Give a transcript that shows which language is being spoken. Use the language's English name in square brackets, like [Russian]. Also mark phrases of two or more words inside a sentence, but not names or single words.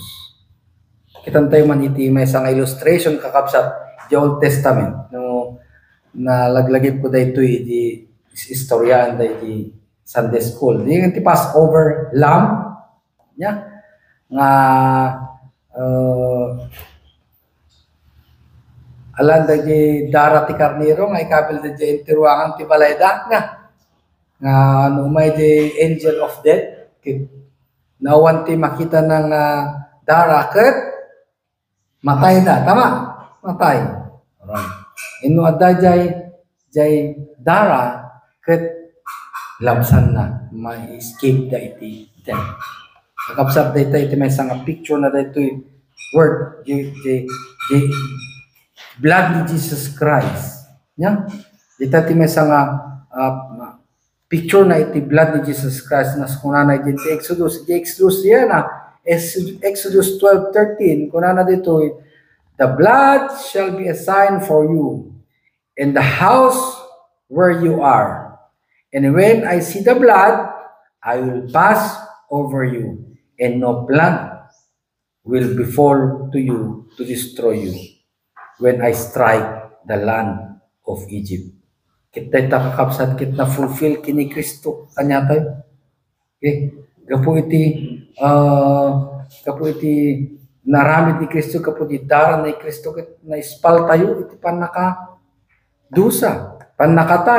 [Iloko] Kitan tayo man iti may isang illustration kakabsat [English] the Old Testament [Iloko] no nalaglagip ko dayto iti istoryan iti [English] Sunday school. [Iloko] Iti [English] Passover lamb [Iloko] nya nga alan dagi dara ti karnero nga ikabil dagi tiruangan ti balayda nga numay di [English] angel of death [Iloko] nawan ti makita ng dara ket matay na tama matay right ino adda jay dara ket labsan na may escape da iti death kakabsat dayta iti may nga picture na dayto word the blood ni Jesus Christ nya dita ti may nga picture na iti blood ni Jesus Christ na kunana iti Exodus. Iti Exodus yan Exodus 12:13 kunana dito, [English] the blood shall be a sign for you in the house where you are. And when I see the blood, I will pass over you, and no plague will befall to you to destroy you when I strike the land of Egypt. [Iloko] Kita'y takakapsat kit na fulfill kini Kristo kanya tayo. Okay? Kapo iti naramid ni Kristo, kapo iti daran ni Kristo na ispal tayo, iti panaka dusa, panakatay.